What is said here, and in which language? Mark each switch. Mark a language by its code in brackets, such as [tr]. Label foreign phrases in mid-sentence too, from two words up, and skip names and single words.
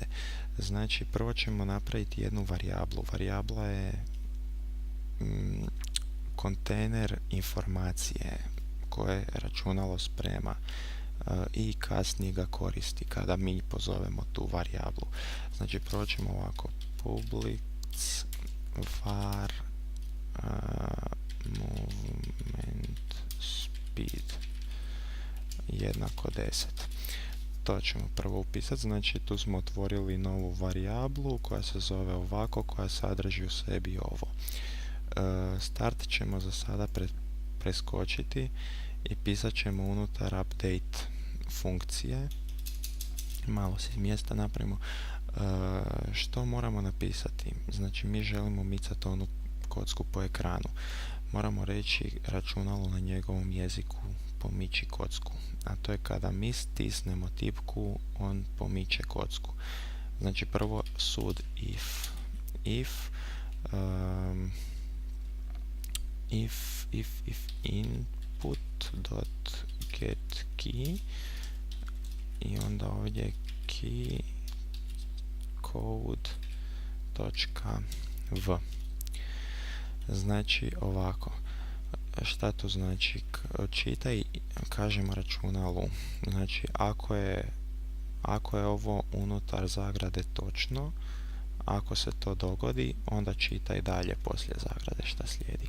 [hr] Znači, prvo ćemo napraviti jednu varijablu. Varijabla je kontejner informacije koje računalo sprema i kasnije ga koristi kada mi pozovemo tu varijablu. Znači, prvo ćemo ovako [en] public var movement speed [hr] jednako 10. To ćemo prvo upisati. Znači, tu smo otvorili novu varijablu koja se zove ovako, koja sadrži u sebi ovo. Start ćemo za sada preskočiti i pisat ćemo unutar update funkcije. Malo si mjesta napravimo. Što moramo napisati? Znači, mi želimo micati onu kocku po ekranu. Moramo reći računalu na njegovom jeziku pomiči kocku. A to je kada mi stisnemo tipku, on pomiče kocku. Znači, prvo sud [en] if. If input dot get key [hr] i onda ovdje [en] key code .v. [hr] Znači ovako, šta to znači? Čitaj, kažemo računalu, znači ako je ovo unutar zagrade točno, ako se to dogodi, onda čitaj dalje poslije zagrade šta slijedi.